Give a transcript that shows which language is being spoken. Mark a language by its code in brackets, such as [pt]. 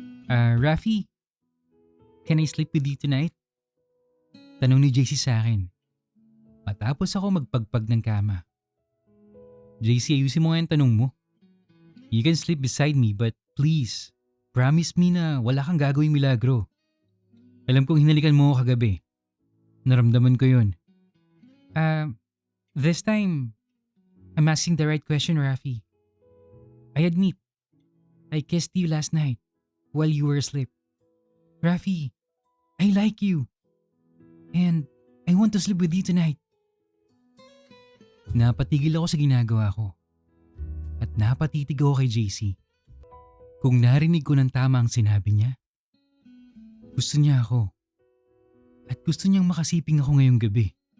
[en] Rafi, can I sleep with you tonight? [tl] Tanong ni JC sa akin. Matapos ako magpagpag ng kama. JC, ayusin mo nga yung tanong mo. [en] You can sleep beside me but please, promise me [tl] na wala kang gagawing milagro. Alam kong hinalikan mo ako kagabi. Naramdaman ko yun. [en] This time, I'm asking the right question, Rafi. I admit, I kissed you last night while you were asleep. Rafi, I like you. And I want to sleep with you tonight. [tl] Napatigil ako sa ginagawa ko. At napatitig ako kay JC. Kung narinig ko ng tama ang sinabi niya, gusto niya ako. At gusto niyang makasiping ako ngayong gabi.